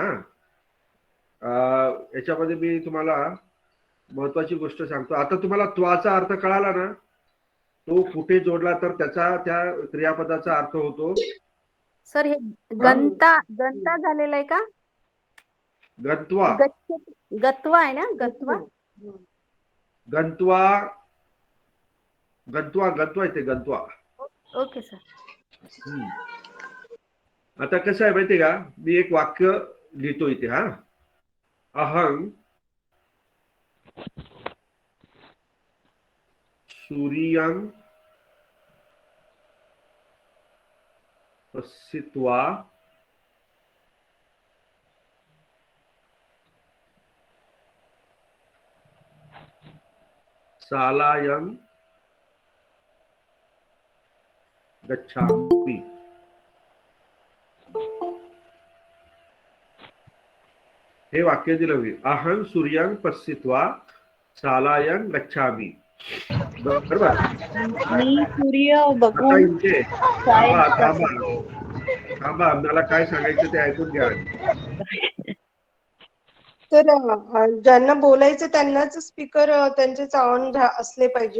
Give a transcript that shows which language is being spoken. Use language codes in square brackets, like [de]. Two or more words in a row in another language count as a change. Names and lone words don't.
[mr] याच्यामध्ये मी तुम्हाला महत्वाची गोष्ट सांगतो. आता तुम्हाला त्वाचा अर्थ कळाला ना? तो कुठे जोडला तर त्याचा त्या क्रियापदाचा अर्थ होतो सर हे गंता झालेलं आहे का? गंत्वा. गत्वा आहे ना? गत्वा. गंत्वा, गंत्वा, गंत्वा येते, गंत्वा. [en] okay sir. [mr] आता कसं आहे माहितीये का? मी एक वाक्य लिहितो इथे. हा, [sa] अहं सूर्यं पश्यित्वा शालायां गच्छामि. [mr] हे वाक्य दिलं मी. [sa] अहं सूर्यं पश्यित्वा शालायां गच्छामि. [mr] बरोबर. मी सूर्य आता बघून इथे थांबा, मला काय सांगायचं ते ऐकून घ्या. तर ज्यांना बोलायचं त्यांनाच स्पीकर त्यांचे ऑन असले पाहिजे.